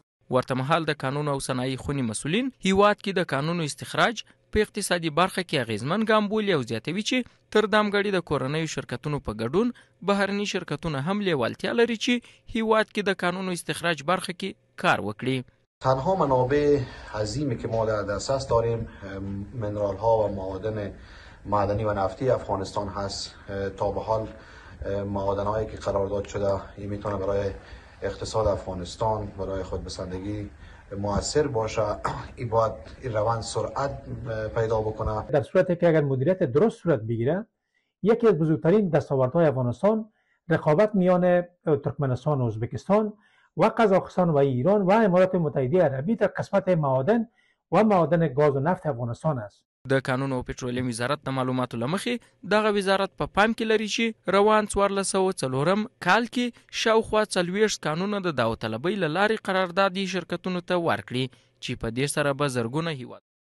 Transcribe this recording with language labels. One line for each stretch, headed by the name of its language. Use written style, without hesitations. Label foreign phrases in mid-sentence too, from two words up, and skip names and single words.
Pashto: ورته مهال د قانون او صنایع خونی مسؤلین هیواد کې د قانونو استخراج په اقتصادي برخه کې اغیزمن ګام بولي او زیاتوي چې تر دامګړي د کورنیو شرکتونو په ګډون بهرني شرکتونه هم لیوالتیا لري چې هیواد کې د قانونو استخراج برخه کې کار وکړي.
Persian: تنها منابع عظیمی که ما در دسترس داریم منرال ها و معادن معدنی و نفتی افغانستان هست. تا به حال معادن هایی که قرارداد شده این میتونه برای اقتصاد افغانستان برای خودبسندگی مؤثر باشه. این باید این روند سرعت پیدا بکنه. در صورتی که اگر مدیریت درست صورت بگیره یکی از بزرگترین دستاوردهای افغانستان رقابت میان ترکمنستان و ازبکستان و قزاقستان و ایران و امارات متحده عربی در قسمت معادن و معادن گاز و نفت افغانستان است.
Pashto: د قانون او پټرولیم وزارت د معلوماتو لمخې دغه وزارت په پام کې لري چې روان 1404 کال کې شاوخوا 40 قانونه د داوطلبۍ له لارې قراردادي شرکتونو ته ورکړي چې په دې سره به زرګونه هیواد